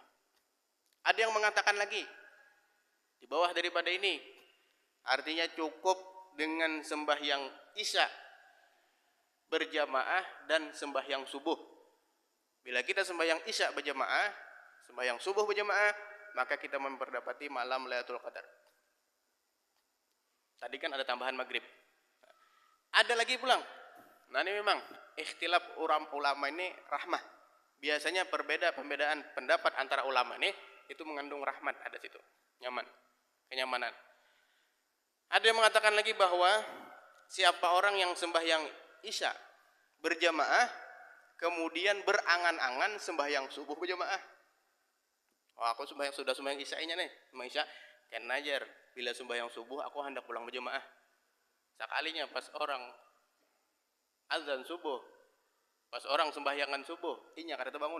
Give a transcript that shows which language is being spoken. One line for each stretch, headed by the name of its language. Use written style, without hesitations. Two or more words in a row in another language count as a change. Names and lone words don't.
Indonesian: Ada yang mengatakan lagi di bawah daripada ini, artinya cukup dengan sembahyang isya berjamaah dan sembahyang subuh. Bila kita sembahyang isya berjamaah, sembahyang subuh berjamaah, maka kita memperdapati malam Lailatul Qadar. Tadi kan ada tambahan maghrib.
Banjar: Ada lagi pulang.
Indonesian: Nah, ini memang ikhtilaf ulama ini rahmah. Biasanya perbedaan pendapat antara ulama ini itu mengandung rahmat, ada situ. Nyaman, kenyamanan. Ada yang mengatakan lagi bahwa siapa orang yang sembahyang isya berjamaah kemudian berangan-angan sembahyang subuh berjamaah.
Banjar: Oh, aku sudah sembahyang isya-nya nih, sembahyang isya, kan najar bila sembahyang subuh aku hendak pulang berjamaah. Sekalinya pas orang azan subuh, pas orang sembahyangan subuh, inya kada bangun.